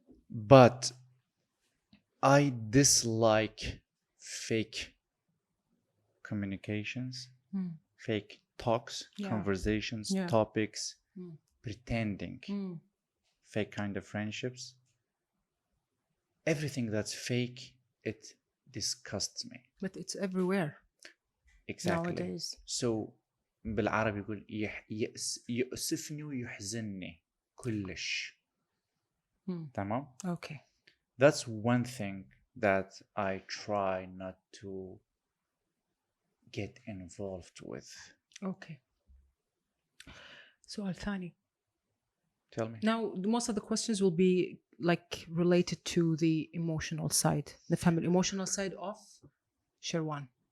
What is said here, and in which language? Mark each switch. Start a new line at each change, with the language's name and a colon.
English: But I dislike fake communications, fake talks, conversations, topics, pretending, fake kind of friendships. everything that's fake, it disgusts me. But it's everywhere Exactly. nowadays.
Arabic: So بالعربي يقول يؤسفني ويحزنني كلش. تمام.
English: Okay. That's one thing that I try not to get involved with.
Arabic: Okay. سؤال ثاني.
English: Tell me. Now, most of the questions will be like related to the emotional side, the family emotional side of Sherwan.